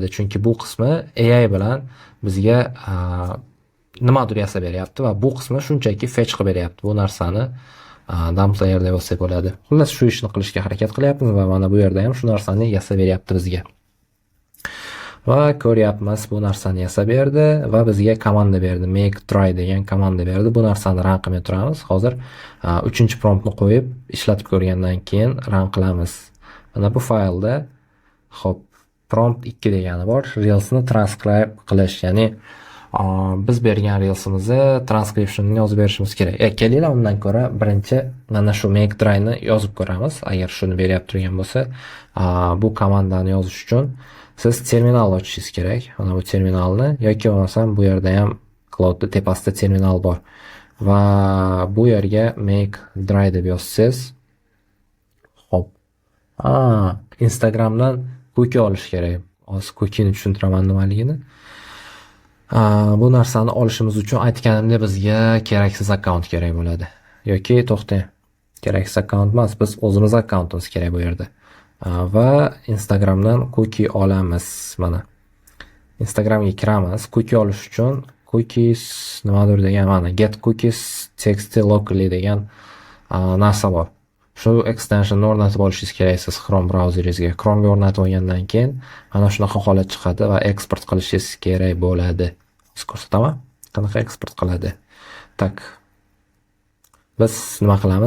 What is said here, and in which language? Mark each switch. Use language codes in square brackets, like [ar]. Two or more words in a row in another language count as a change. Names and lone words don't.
[uz] Chunki bu qismi AI bilan bizga nimadir yasab beryapti va bu qismi shunchaki fetch qilib beryapti. Bu narsani [en] dump layer [uz] deb olsak bo'ladi. Xullas shu ishni qilishga harakat qilyapmiz va mana bu yerda ham shu narsani yasab beryapti bizga. Va ko'ryapmiz, bu narsani yasab berdi va bizga komanda berdi. [en] Make try [uz] degan komanda berdi. Bu narsani run qilmay turamiz. Hozir 3-chi promptni qo'yib ishlatib ko'rgandan keyin run qilamiz. Mana bu faylda hop prompt 2 degani bor. Reelsni transcribe qilish, ya'ni biz bergan reelsimizni transcription'ini yozib berishimiz kerak. Kelinglar undan ko'ra birinchi mana shu [en] make try'ni [uz] yozib ko'ramiz. Agar shuni beryapti turgan bo'lsa, bu komandani yozish uchun siz terminal ochishingiz kerak. Mana bu terminalni yoki bo'lmasam bu yerda ham Claude tepasida terminal bor. Va bu yerga [en] make try [uz] deb yozsangiz, hop. Instagramdan cookie olish kerak. Hozir cookie'ni tushuntiraman nimaligini. Bu narsani olishimiz uchun aytganimdek bizga keraksiz akkaunt kerak bo'ladi. Yoki to'xtang. Keraksiz akkaunt emas, biz o'zimiz akkauntimiz kerak bu yerda. Va Instagramdan cookie olamiz. Mana Instagramga kiramiz. Cookie olish uchun cookies nimadir degan mana [en] get cookies text locally [uz] degan narsa bor. Shu extensionni o'rnatib olishingiz kerak siz Chrome brauzeringizga. Chrome'ga o'rnatib olgandan keyin mana shunaqa holat chiqadi va eksport qilishingiz kerak bo'ladi. Siz ko'rsataman, qanaqa eksport qiladi. Tak. Biz nima qilamiz?